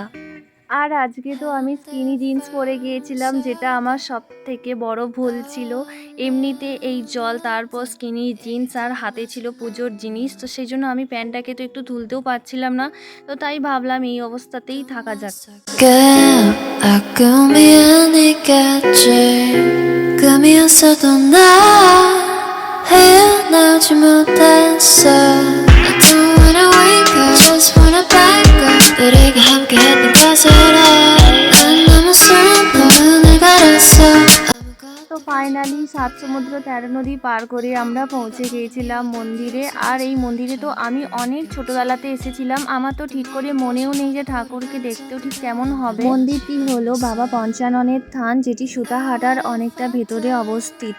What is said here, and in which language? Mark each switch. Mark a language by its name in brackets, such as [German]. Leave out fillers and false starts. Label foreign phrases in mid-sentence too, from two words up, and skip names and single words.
[Bangla] আর আজকে তো আমি [English] skinny jeans [Bangla] পরে গিয়েছিলাম, যেটা আমার সব থেকে বড় ভুল ছিল। এমনিতে এই জল, তারপর [English] skinny jeans, [Bangla] আর হাতে ছিল পুজোর জিনিস, তো সেই জন্য আমি প্যান্টটাকে তো একটু তুলতেও পারছিলাম না, তো তাই ভাবলাম এই অবস্থাতেই থাকা যাক। [Korean] 꿈이 아니겠지. 꿈이었어도 나 헤어나오지 못했어. [English] I don't wanna wake up, just wanna back up. [Korean] 우리가 함께했던 것을 난 너무 슬퍼 눈을 가렸어. [Bangla] তো ফাইনালি 7 সমুদ্র 13 নদী পার করে আমরা পৌঁছে গিয়েছিলাম মন্দিরে। আর এই মন্দিরে তো আমি অনেক ছোটবেলাতে এসেছিলাম, আমার তো ঠিক করে মনেও নেই যে ঠাকুরকে দেখতেও ঠিক কেমন হবে। মন্দিরটি হলো বাবা পঞ্চাননের থান, যেটি সুতাহাটার অনেকটা ভেতরে অবস্থিত।